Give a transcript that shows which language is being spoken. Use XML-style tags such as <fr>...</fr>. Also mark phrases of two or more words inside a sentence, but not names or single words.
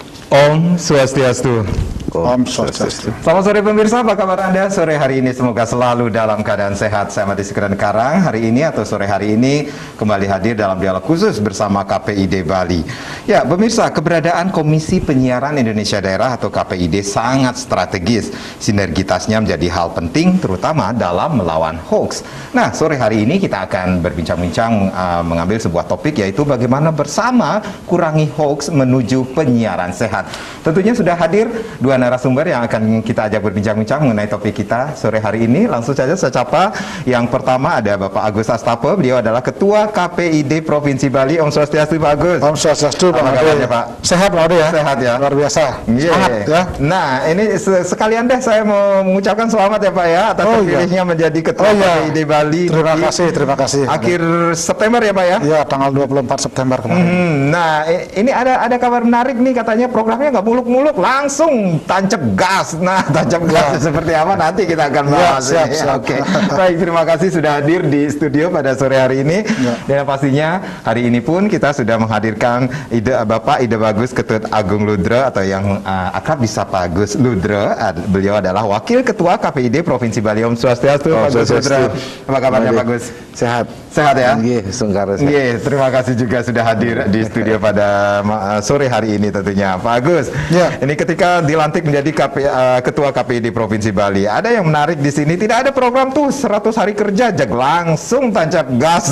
<ban>Om Swastiastu. Om Swastiastu.</ban> <id>Selamat sore pemirsa, apa kabar Anda sore hari ini? Semoga selalu dalam keadaan sehat. Saya Mati Sekren Karang. Hari ini atau sore hari ini kembali hadir dalam dialog khusus bersama KPID Bali. Ya pemirsa, keberadaan Komisi Penyiaran Indonesia Daerah atau KPID sangat strategis. Sinergitasnya menjadi hal penting terutama dalam melawan hoax. Nah sore hari ini kita akan berbincang-bincang mengambil sebuah topik, yaitu bagaimana bersama kurangi hoax menuju penyiaran sehat. Tentunya sudah hadir dua narasumber yang akan kita ajak berbincang-bincang mengenai topik kita sore hari ini. Langsung saja saya sapa. Yang pertama ada Bapak Agus Astape. Beliau adalah Ketua KPID Provinsi Bali.</id> <ban>Om Swastiastu</ban> <id>Pak Agus.</id> <ban>Om Swastiastu Pak</ban> <id>Ade. Pak? Sehat Pak Ade ya? Sehat ya? Luar biasa. Semangat ya. Nah ini sekalian deh saya mau mengucapkan selamat ya Pak ya atas terpilihnya menjadi Ketua KPID Bali. Terima kasih. Akhir September ya Pak ya? Iya, tanggal 24 September kemarin. Nah ini ada kabar menarik nih, katanya programnya nggak muluk-muluk, langsung tancap gas. Nah, tancap gas seperti apa nanti kita akan bahas. Siap. Oke. Baik, terima kasih sudah hadir di studio pada sore hari ini. Dan pastinya hari ini pun kita sudah menghadirkan Bapak Ide Bagus Ketut Agung Ludro, atau yang akrab disapa Gus Ludro. Beliau adalah Wakil Ketua KPID Provinsi Bali.</id> <ban>Om Swastiastu,</ban> <id>Pak Gus Ludro. Apa kabarnya Pak Gus? Sehat Ya? Iya, Terima kasih juga sudah hadir di studio pada sore hari ini tentunya Pak Agus. Ini ketika dilantik menjadi Ketua KPID Provinsi Bali, ada yang menarik di sini, tidak ada program tuh 100 hari kerja, langsung tancap gas.</id>